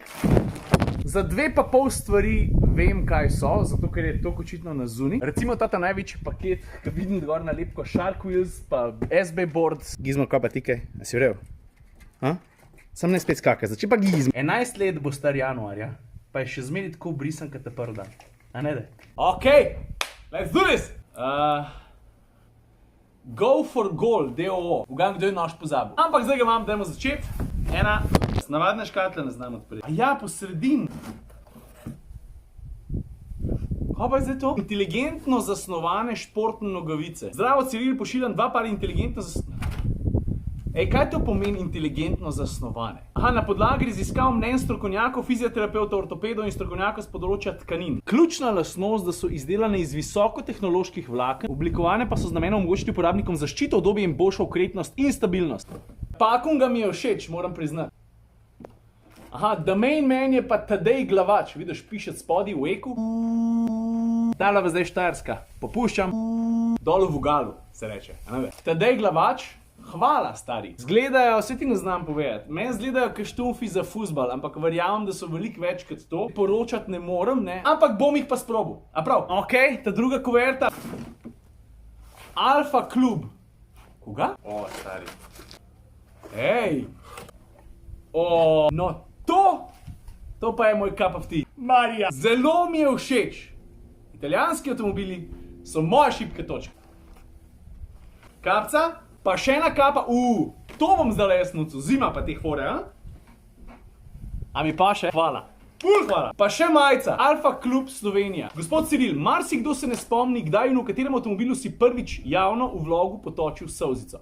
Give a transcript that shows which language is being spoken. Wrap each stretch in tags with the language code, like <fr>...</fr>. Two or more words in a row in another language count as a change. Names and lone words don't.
<sl>Za 2,5 stvari vem, kaj so, zato ker je to očitno na zunaj. Recimo ta največji paket, ki vidim gor nalepko Shark Wheels, pa SB Boards. Gizmo, kaj pa ti kaj? A si vrel? Sam ne spet skakaj, zači pa Gizmo. 11 let bo star januarja, pa je še zmeri tako brisan, kot te prvi dan. A ne da?</sl> <en>Ok, let's do this! Go for Goal, DOO.</en> <sl>Ugam, kdo je nož pozabil. Ampak zdaj ga imam, dajmo začeti. Ena, navadne škatle ne znam odpreti. A ja, po sredini. Kaj pa je zdaj to? Inteligentno zasnovane športne nogavice. Zdravo, Ciril, pošiljam 2 par inteligentno zasnovane. Ej, kaj to pomeni inteligentno zasnovane? Aha, na podlagi raziskav mnenj strokovnjakov, fizioterapeutov, ortopedov in strokovnjakov s področja tkanin. Ključna lastnost, da so izdelane iz visokotehnoloških vlaken, oblikovane pa so z namenom omogočiti uporabnikom zaščito, udobje in boljšo okretnost in stabilnost. Pakunga mi je všeč, moram priznati. Aha,</sl> <en>the main man</en> <sl>je pa Tadej Glavač. Vidiš, piše spodaj v eku. Tala pa zdaj Štajerska. Popuščam. Dol v Vogalu, se reče. Tadej Glavač. Hvala, stari. Zgledajo, vse ti ne znam povedati. Meni zgledajo kaštumfi za fuzbal, ampak verjamem, da so veliko več kot to. Poročati ne morem, ne. Ampak bom jih pa sprobil. A prav? Ok, ta druga kuverta. Alfa Klub. Koga? O, stari. Ej. O, no to pa je moj</sl> <en>cup of tea.</en> <sl>Marija. Zelo mi je všeč. Italijanski avtomobili so moja šibka točka. Kapca. Pa še ena kapa, to bom zdaj jaz nucu, zima pa teh fore, A mi pa še? Hvala. Hvala. Pa še majica, Alfa Klub Slovenija. Gospod Ciril, marsikdo se ne spomni, kdaj in v katerem avtomobilu si prvič javno v vlogu potočil solzico.</sl>